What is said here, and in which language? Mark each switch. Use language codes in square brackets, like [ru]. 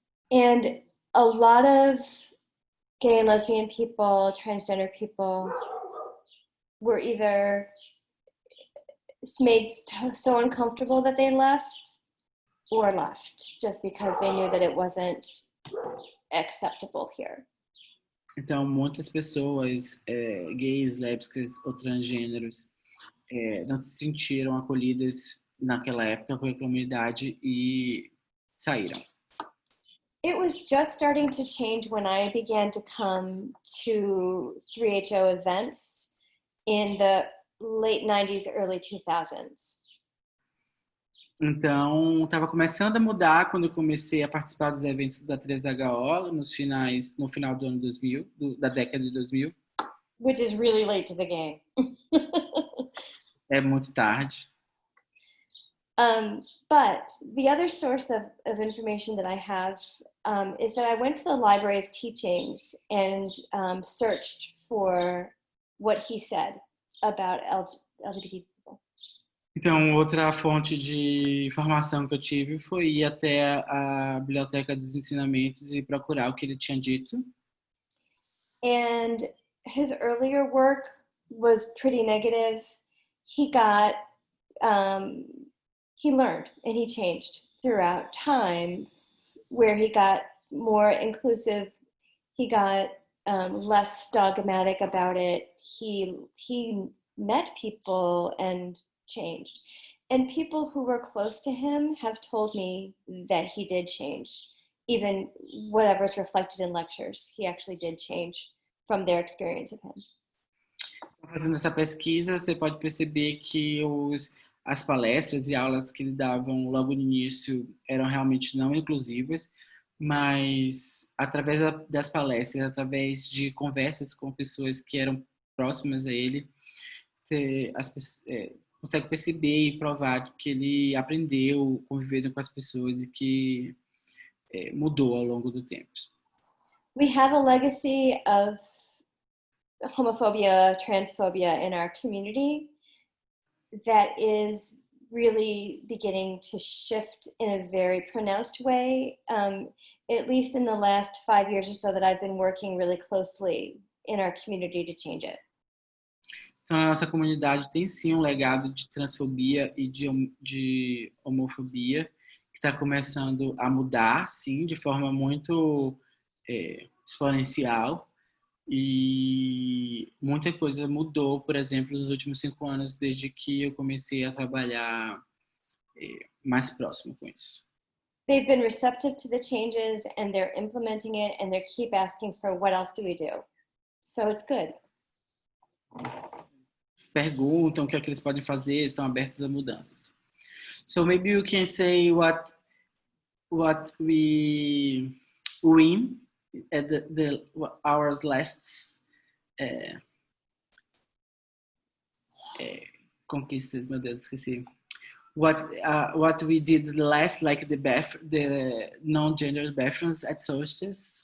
[en] And a lot of gay and lesbian people, transgender people, were either made so uncomfortable that they left, or left just because they knew that it wasn't acceptable here. [pt] Então, muitas pessoas gays, lésbicas ou transgêneros não se sentiram acolhidas naquela época pela comunidade e saíram. [en] It was just starting to change when I began to come to 3HO events in the late 90s, early 2000s. [pt] Então, estava começando a mudar quando eu comecei a participar dos eventos da 3HO no final do ano 2000, da década de 2000. [en] Which is really late to the game. [pt] É muito tarde. [en] But the other source of information that I have is that I went to the Library of Teachings and searched for what he said about LGBT people. [pt] Então, outra fonte de informação que eu tive foi ir até a Biblioteca dos Ensinamentos e procurar o que ele tinha dito. [en] And his earlier work was pretty negative. He got, he learned and he changed throughout time, where he got more inclusive, he got less dogmatic about it. He met people and changed. And people who were close to him have told me that he did change. Even whatever's reflected in lectures, he actually did change from their experience of him. [pt] Fazendo essa pesquisa, você pode perceber que as palestras e aulas que ele davam logo no início eram realmente não inclusivas, mas através das palestras, através de conversas com pessoas que eram próximas a ele, você consegue perceber e provar que ele aprendeu convivendo com as pessoas e que mudou ao longo do tempo. [en] We have a legacy of homophobia, transphobia in our community that is really beginning to shift in a very pronounced way, at least in the last 5 years or so that I've been working really closely in our community to change it. [pt] Então, a nossa comunidade tem sim um legado de transfobia e de homofobia que está começando a mudar, sim, de forma muito exponencial. E muita coisa mudou, por exemplo, nos últimos 5 anos, desde que eu comecei a trabalhar mais próximo com isso. [en] They've been receptive to the changes and they're implementing it and they keep asking for what else do we do. So it's good. [pt] Perguntam o que é que eles podem fazer, estão abertos a mudanças. [en] So maybe you can say what we win at our last [pt] conquistas, meu Deus, esqueci. [en] What we did last, like the non-gender bathrooms at solstice.